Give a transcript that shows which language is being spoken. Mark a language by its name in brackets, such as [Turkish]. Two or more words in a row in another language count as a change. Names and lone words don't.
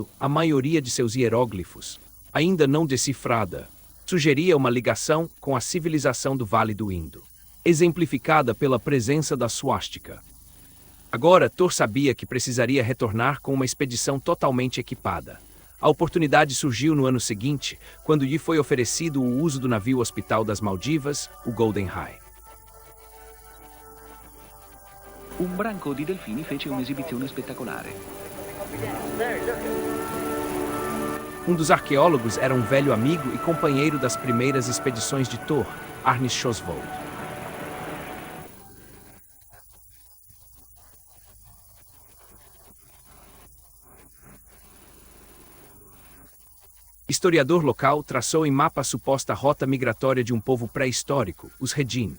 [Portuguese] A maioria de seus hieróglifos, ainda não decifrada, sugeria uma ligação com a civilização do Vale do Indo, exemplificada pela presença da suástica. Agora, Thor sabia que precisaria retornar com uma expedição totalmente equipada. A oportunidade surgiu no ano seguinte, quando lhe foi oferecido o uso do navio hospital das Maldivas, o Golden High. [Italian] Un branco di delfini fece un'esibizione spettacolare. [Portuguese] Um dos arqueólogos era um velho amigo e companheiro das primeiras expedições de Thor, Arne Skjold. Historiador local traçou em mapa a suposta rota migratória de um povo pré-histórico, os Redin.